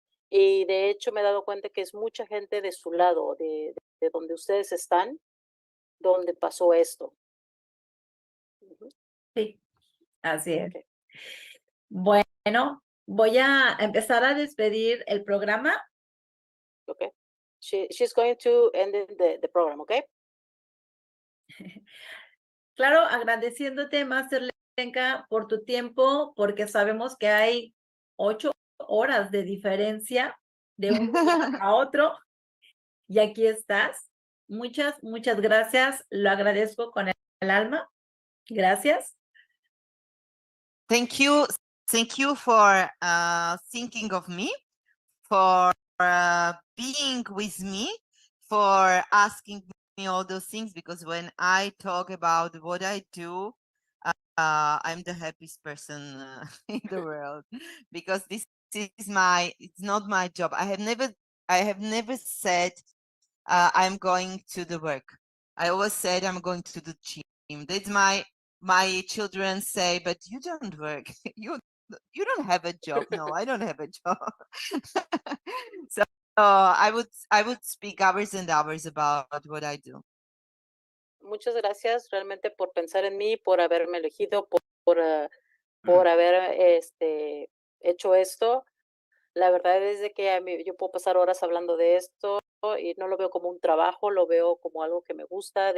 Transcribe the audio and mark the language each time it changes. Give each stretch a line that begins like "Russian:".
Spanish: Y de hecho me he dado cuenta que es mucha gente de su lado, de donde ustedes están, donde pasó esto. Sí, así es.
English: Okay.
Spanish: Bueno, voy a empezar a despedir el programa.
English: Okay. She's going to end the program, okay?
Spanish: Claro, agradeciéndote, Master Lenka, por tu tiempo, porque sabemos que hay 8 horas de diferencia de un día a otro, y aquí estás. Muchas, muchas gracias. Lo agradezco con el alma. Gracias.
English: Thank you for thinking of me, for being with me, for asking me all those things, because when I talk about what I do, I'm the happiest person in the world, because this is it's not my job. I have never said I'm going to the work. I always said I'm going to the gym. That's my children say, but you don't work. You don't have a job. No, I don't have a job. So I would speak hours and hours about what I do.
Spanish: Muchas gracias realmente por pensar en mí, por haberme elegido, por haber hecho esto. La verdad es de que yo puedo pasar horas hablando de esto y no lo veo como un trabajo, lo veo como algo que me gusta.